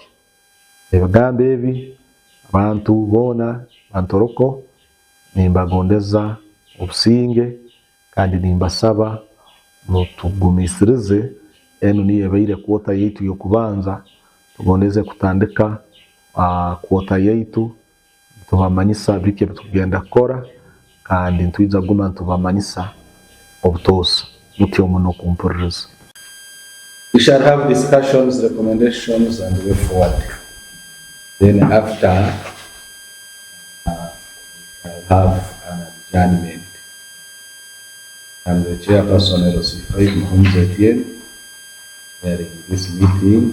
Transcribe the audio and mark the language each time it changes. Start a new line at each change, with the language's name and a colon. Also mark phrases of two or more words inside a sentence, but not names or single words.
Tooro: Ebigambo ebi abantu boona Ntoroko nimbagondeza obusinge kandi nimbasaba mutugumisirize enu niyo ebaire kwota yaitu yokubanza tugondeze kutandika kwota yaitu tubamanyisa biki bitugenda kukora kandi ntwiza guma tubamanyisa obutosa mutyo muno kumpuririza.
English: We shall have discussions, recommendations and way forward. Then after I'll have an adjournment. I'm the chairperson Erosifai Muhumzetien during this meeting.